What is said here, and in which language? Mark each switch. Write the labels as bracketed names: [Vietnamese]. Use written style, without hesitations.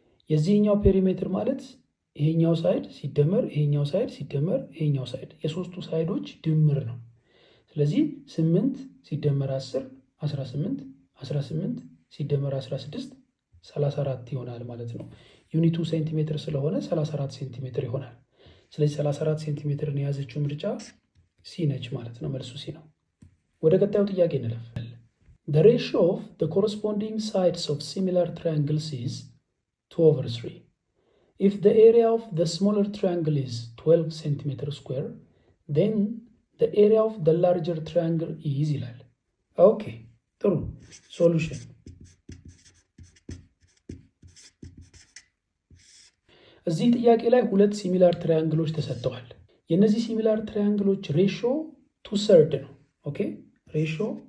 [Amharic] የዚህኛው ፔሪሜትር ማለት ይሄኛው ሳይድ ሲደመር ይሄኛው ሳይድ ሲደመር ይሄኛው ሳይድ የሶስቱ ሳይዶች ድምር ነው። ስለዚህ 8 ሲደመር 10 18 18 ሲደመር 16 34 ይሆናል ማለት ነው። ዩኒቱ ሴንቲሜትር ስለሆነ 34 ሴንቲሜትር ይሆናል። ስለዚህ 34 ሴንቲሜትርን የያዘችው ምርጫ ሲ ነች ማለት ነው። መልሱ ሲ ነው። ወደ ቀጣዩ ጥያቄ እንለፍ። [English] The ratio of the corresponding sides of similar triangles is 2/3. If the area of the smaller triangle is [Amharic] 12 centimeter square, then the area of the larger triangle is ይላል። ኦኬ ጥሩ ሶሉሽን እዚህ ጥያቄ ላይ ሁለት ሲሚላር ትራያንግሎች ተሰጥተዋል። የነዚህ ሲሚላር ትራያንግሎች ሬሽዮ 2/3 ነው። ኦኬ ሬሽዮ